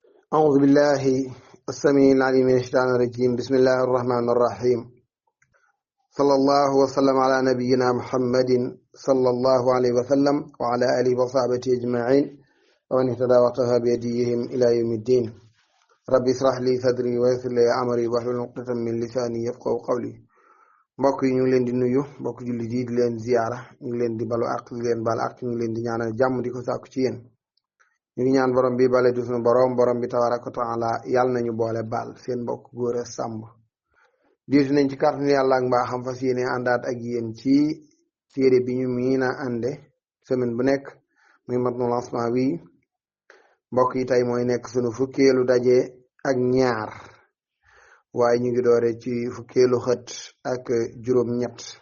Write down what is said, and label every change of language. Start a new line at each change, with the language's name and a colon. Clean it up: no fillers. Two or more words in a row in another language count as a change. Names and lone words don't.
Arabic: أعوذ بالله السميع العليم من الشيطان الرجيم بسم الله الرحمن الرحيم صلى الله وسلم على نبينا محمد صلى الله عليه وسلم وعلى آله وصحبه أجمعين ومن اهتدى واقتفى بهديهم إلى يوم الدين رب اشرح لي صدري ويسر لي أمري واحلل عقدة من لساني يفقهوا قولي
Wolof: mbokk yi ñu ngi leen di nuyu mbokk jullit yi di leen ziyaara ñu ngi leen di balu àq di leen bal àq ñu ngi leen di ñaanal jàmm di ko sàkku ci yéen ñu ngi ñaan borom bi bale du suñu borom bi
Arabic: تبارك وتعالى
Wolof: yàlla nañu boole baal seen mbokk góor a sàmb diitu nañ ci kàttanu yàlla ak mbaaxam fas yéene àndaat ak yéen ci téere bi ñu miina ànde semaine bu nekk muy Matnul Asmawi mbokk yi tey mooy nekk sunu fukkeelu daje ak ñaar waaye ñu ngi doore ci fukkeelu xët ak juróom-ñett